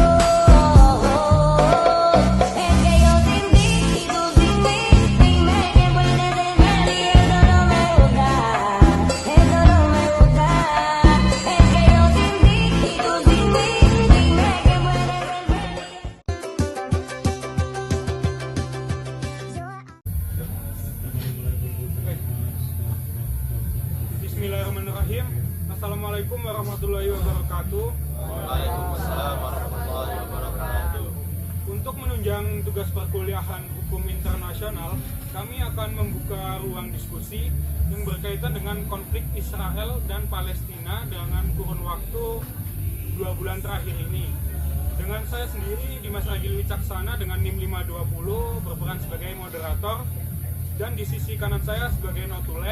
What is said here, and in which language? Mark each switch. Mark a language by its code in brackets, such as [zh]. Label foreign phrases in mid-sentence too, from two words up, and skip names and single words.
[es] Es que yo sin ti y tú sin mí, dime qué puedes tener y eso no me gusta, eso no me gusta. Es que yo sin ti y tú sin mí, dime qué puedes [ar] بسم الله الرحمن الرحيم. السلام عليكم ورحمة الله وبركاته. وعليكم السلام ورحمة الله وبركاته. [id] Untuk menunjang tugas perkuliahan hukum internasional, kami akan membuka ruang diskusi yang berkaitan dengan konflik Israel dan Palestina dengan kurun waktu 2 bulan terakhir ini. Dengan saya sendiri, Dimas Agil Wicaksana dengan NIM 520 berperan sebagai moderator, dan di sisi kanan saya sebagai notulen.